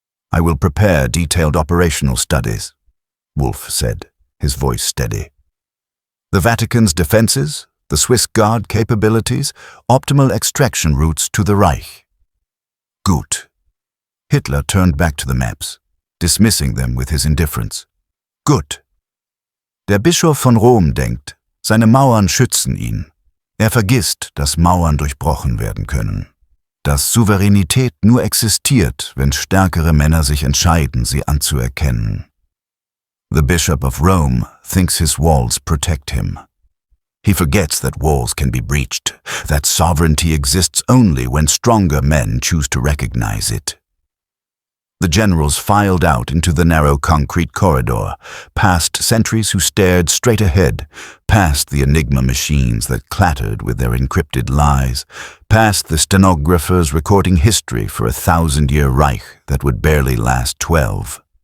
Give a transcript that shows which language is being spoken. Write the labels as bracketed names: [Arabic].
[English] I will prepare detailed operational studies, Wolf said, his voice steady. The Vatican's defenses, the Swiss Guard capabilities, optimal extraction routes to the Reich. Gut. Hitler turned back to the maps, dismissing them with his indifference. [German] Gut. Der Bischof von Rom denkt, seine Mauern schützen ihn. Er vergisst, dass Mauern durchbrochen werden können. Dass Souveränität nur existiert, wenn stärkere Männer sich entscheiden, sie anzuerkennen. [English] The Bishop of Rome thinks his walls protect him. He forgets that walls can be breached, that sovereignty exists only when stronger men choose to recognize it. The generals filed out into the narrow concrete corridor, past sentries who stared straight ahead, past the Enigma machines that clattered with their encrypted lies, past the stenographers recording history for a 1,000-year Reich that would barely last 12.